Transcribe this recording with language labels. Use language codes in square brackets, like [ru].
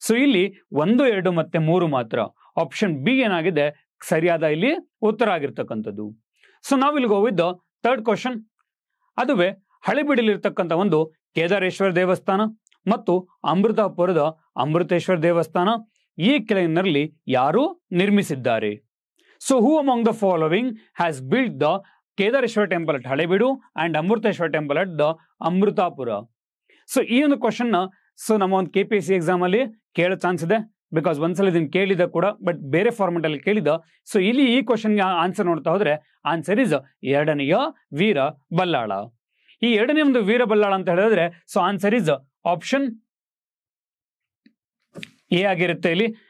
[kn] ಇಲ್ಲಿ 1, 2 ಮತ್ತೆ 3 ಮಾತ್ರ. ಆಪ್ಷನ್ ಬಿ ಏನಾಗಿದೆ ಸರಿಯಾದ ಇಲ್ಲಿ ಉತ್ತರ ಆಗಿರ್ತಕ್ಕಂಥದ್ದು. ನಾವಿಲ್ಲಿ ಹೋಗಿದ್ದ 3rd ಕ್ವಶನ್. ಅದುವೇ ಹಳೆಬೀಡಲ್ಲಿರ್ತಕ್ಕಂಥ ಒಂದು ಕೇದಾರೇಶ್ವರ ದೇವಸ್ಥಾನ ಮತ್ತು ಅಮೃತಾಪುರದ ಅಮೃತೇಶ್ವರ ದೇವಸ್ಥಾನ ಈ ಕೆಳಗಿನಲ್ಲಿ ಯಾರು ನಿರ್ಮಿಸಿದ್ದಾರೆ? [en] Who among the following has built the Kedareshwar temple at Halebeedu and Amruteshwar temple at the Amrutapura? [kn] ಈ ಒಂದು ಕ್ವಶನ್ ನಮ್ಮ ಒಂದು KPSC ಎಕ್ಸಾಮ್ ಅಲ್ಲಿ ಕೇಳೋ ಚಾನ್ಸ್ ಇದೆ. ಬಿಕಾಸ್ ಒಂದ್ಸಲ ಇದನ್ನು ಕೇಳಿದ ಕೂಡ, ಬಟ್ ಬೇರೆ ಫಾರ್ಮೆಟ್ ಅಲ್ಲಿ ಕೇಳಿದ. ಇಲ್ಲಿ ಈ ಕ್ವಶನ್ಗೆ ಆನ್ಸರ್ ನೋಡ್ತಾ ಹೋದ್ರೆ ಆನ್ಸರ್ ಇಸ್ 2ನೇಯ ವೀರ ಬಲ್ಲಾಳ. ಈ 2ನೇ ಒಂದು ವೀರ ಬಲ್ಲಾಳ ಅಂತ ಹೇಳಿದ್ರೆ ಆನ್ಸರ್ ಇಸ್ ಆಪ್ಷನ್ ಎ ಆಗಿರುತ್ತೆ ಇಲ್ಲಿ.